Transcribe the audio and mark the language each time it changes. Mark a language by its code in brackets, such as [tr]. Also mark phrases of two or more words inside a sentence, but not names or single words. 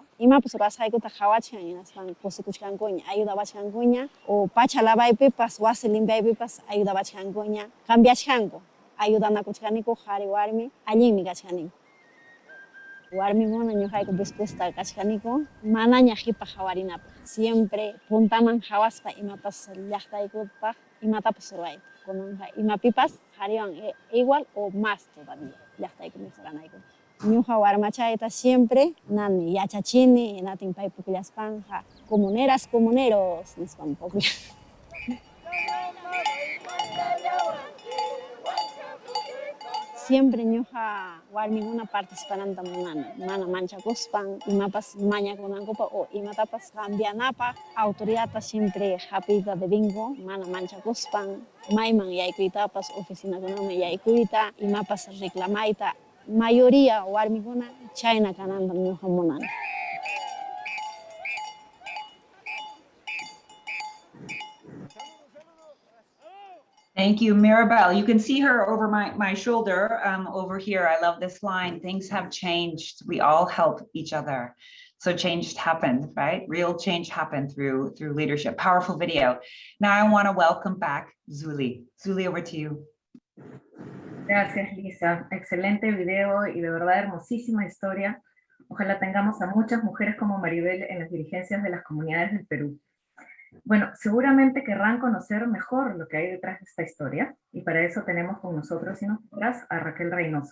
[qu] Imapas ruwasqaykuta qhawachkan hinaspan kusikuchkankuña, ayudawachkankuña o pacha lavaypipas, wasi limpiaypipas ayudawachkankuña, cambiachkanku, ayudanakuchkaniku qhari warmi allinmi kachkaniku. Warmikuna ñuqayku dispuesta kachkaniku, manaña qhipa qawarinapaq. Siempre puntaman qhawaspa imapas llaqtaykupaq, imatapas ruwayta. Kunanqa imapipas qhariwan [es] igual o más todavía [qu] llaqtayku mejoranayku. Ñuqa warmachayta siempre nani yachachini, hinatin pay pukllaspanqa [es] comuneras, comuneros [qu] nispan puklla. Siempre ñuqa warmikuna participananta munani, mana manchakuspan, imapas mañakunankupak o imatapas cambianapaq, autoridadta siempre hapiyta debinku, mana manchakuspan, mayman yaykuytapas, oficinakunaman yaykuyta, imapas reclamayta, mayoría warmikuna chayna kananta ñuqa munani. [en] Thank you, Mirabel. You can see her over my shoulder over here. I love this line. Things have changed. We all help each other. So change happened, right? Real change happened through leadership. Powerful video. Now I want to welcome back Zuli. Zuli, over to you. [es] Gracias, Lisa. Excelente video y de verdad hermosísima historia. Ojalá tengamos a muchas mujeres como Maribel en las dirigencias de las comunidades del Perú. Bueno, seguramente querrán conocer mejor lo que hay detrás de esta historia, y para eso tenemos con nosotros y nosotras a Raquel Reynoso.